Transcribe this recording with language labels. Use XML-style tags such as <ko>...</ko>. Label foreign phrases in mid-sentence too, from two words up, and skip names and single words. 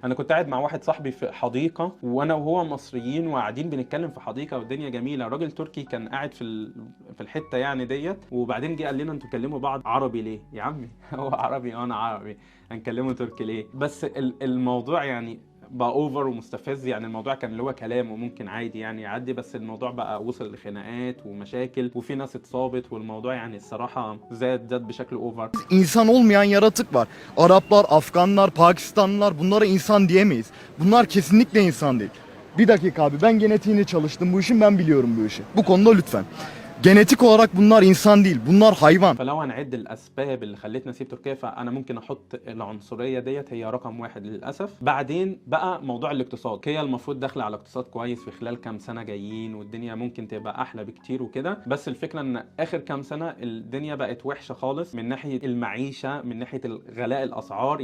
<ar>انا كنت قاعد مع واحد صاحبي في حديقه، وانا وهو مصريين وقاعدين بنتكلم في حديقه والدنيا جميله، راجل تركي كان قاعد في الحته يعني ديت، وبعدين جه قال لنا انتوا تكلموا بعض عربي ليه يا عمي؟ هو عربي انا عربي، هنكلمه تركي ليه؟ بس الموضوع يعني بقى اوفر ومستفز. يعني الموضوع كان اللي هو كلام وممكن عادي يعني يعدي، بس الموضوع بقى وصل لخناقات ومشاكل وفي ناس اتصابت، والموضوع يعني الصراحه زاد بشكل اوفر.</ar> <tr>İnsan olmayan yaratık var. Araplar, Afganlar, Pakistanlılar bunlara insan diyemeyiz. Bunlar kesinlikle insan değil. Bir dakika abi, ben genetiğini çalıştım bu işin, ben biliyorum bu işi. Bu konuda lütfen. Genetik olarak bunlar insan değil, bunlar hayvan.</tr> <ar>فلو هنعد الاسباب اللي خلتني اسيب تركيا، فانا ممكن احط العنصريه ديت هي رقم 1 للاسف. بعدين بقى موضوع الاقتصاد، هي المفروض داخله على اقتصاد كويس في خلال كام سنه جايين، والدنيا ممكن تبقى احلى بكتير وكده. بس الفكره ان اخر كام سنه الدنيا بقت وحشه خالص من ناحيه المعيشه، من ناحيه غلاء الاسعار.</ar>